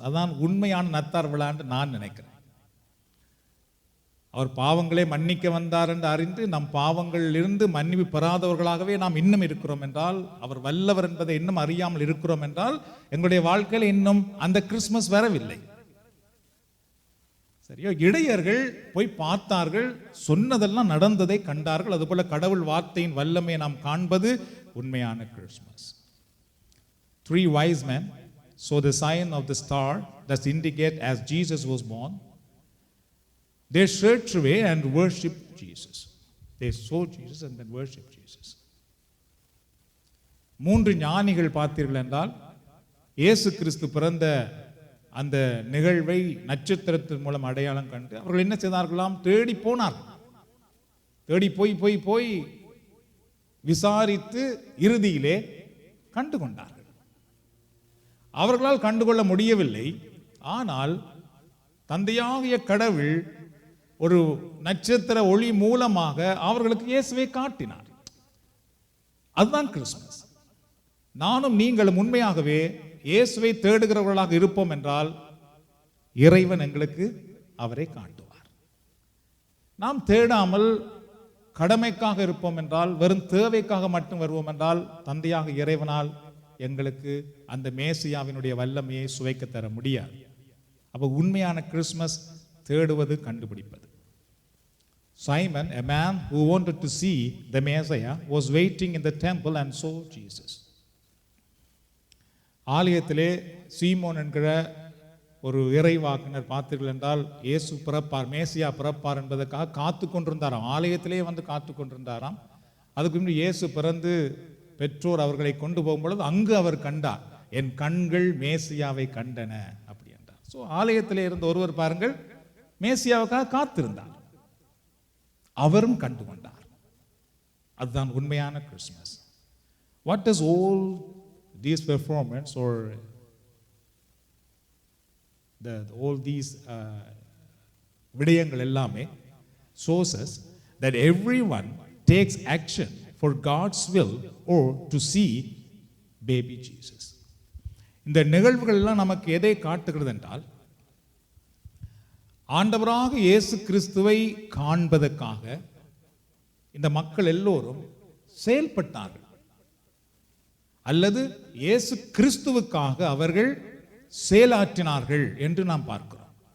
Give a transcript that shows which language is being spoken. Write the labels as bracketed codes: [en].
[ta] அதான் உண்மையான நத்தார் விழான்னு நான் நினைக்கிறேன். அவர் பாவங்களை மன்னிக்க வந்தார் என்று அறிந்து நம் பாவங்களிலிருந்து மன்னிப்பு பெறாதவர்களாகவே நாம் இன்னும் இருக்கிறோம் என்றால், அவர் வல்லவர் என்பதை இன்னும் அறியாமல் இருக்கிறோம் என்றால் எங்களுடைய வாழ்க்கையில் இன்னும் அந்த கிறிஸ்துமஸ் வரவில்லை. சரியோ? இடையர்கள் போய் பார்த்தார்கள், சொன்னதெல்லாம் நடந்ததை கண்டார்கள். அதுபோல கடவுள் வார்த்தையின் வல்லமையை நாம் காண்பது உண்மையான Christmas. [en] 3 wise men saw the sign of the star that indicate as Jesus was born. They searched away and worshipped Jesus. They saw Jesus and then worshipped Jesus. [ta] 3 ஞானிகள் பார்த்தீர்கள் என்றால் இயேசு கிறிஸ்து பிறந்த அந்த நிகழ்வை நட்சத்திரத்தின் மூலம் அடையாளம் கண்டு அவர்கள் என்ன செய்தார்களாம்? தேடி போனார்கள். தேடி போய் விசாரித்து இறுதியிலே கண்டு கொண்டார்கள். அவர்களால் கண்டுகொள்ள முடியவில்லை. ஆனால் தந்தையாகிய கடவுள் ஒரு நட்சத்திர ஒளி மூலமாக அவர்களுக்கு இயேசுவை காட்டினார். அதுதான் கிறிஸ்துமஸ். நானும் நீங்களும் உண்மையாகவே இயேசுவை தேடுகிறவர்களாக இருப்போம் என்றால் இறைவன் எங்களுக்கு அவரை காட்டுவார். நாம் தேடாமல் கடமைக்காக இருப்போம் என்றால், வெறும் தேவைக்காக மட்டும் வருவோம் என்றால் தந்தையாக இறைவனால் எங்களுக்கு அந்த மேசியாவினுடைய வல்லமையை சுவைக்க தர முடியாது. அப்போ உண்மையான கிறிஸ்துமஸ் தேடுவது, கண்டுபிடிப்பது. [en] Simon, a man who wanted to see the Messiah, was waiting in the temple and saw Jesus. [ta] ஆலயத்திலே சீமோன் என்கிற ஒரு இறைவாக்கினர் பார்த்தீர்கள் என்றால் இயேசு பிறப்பார், மேசியா பிறப்பார் என்பதற்காக காத்து கொண்டிருந்தாராம். ஆலயத்திலே வந்து காத்து கொண்டிருந்தாராம். அதுக்கு முன்னாடி இயேசு பிறந்து பெற்றோர் அவர்களை கொண்டு போகும்பொழுது அங்கு அவர் கண்டார், என் கண்கள் மேசியாவை கண்டன அப்படி என்றார். ஸோ ஆலயத்திலே இருந்த ஒருவர் பாருங்கள் மேசியாவுக்காக காத்திருந்தார், அவரும் கண்டு கொண்டார். அதுதான் உண்மையான Christmas. [en] what is all these performance or all these [ta] விடயங்கள் எல்லாமே [en] shows us that everyone takes action for God's will or to see baby Jesus. [ta] இந்த நிகழ்வுகள் எல்லாம் நமக்கு எதை காட்டுகிறது என்றால், ஆண்டவராக இயேசு கிறிஸ்துவை காண்பதற்காக இந்த மக்கள் எல்லோரும் செயல்பட்டார்கள், அல்லது இயேசு கிறிஸ்துவுக்காக அவர்கள் செயலாற்றினார்கள் என்று நாம் பார்க்கிறோம்.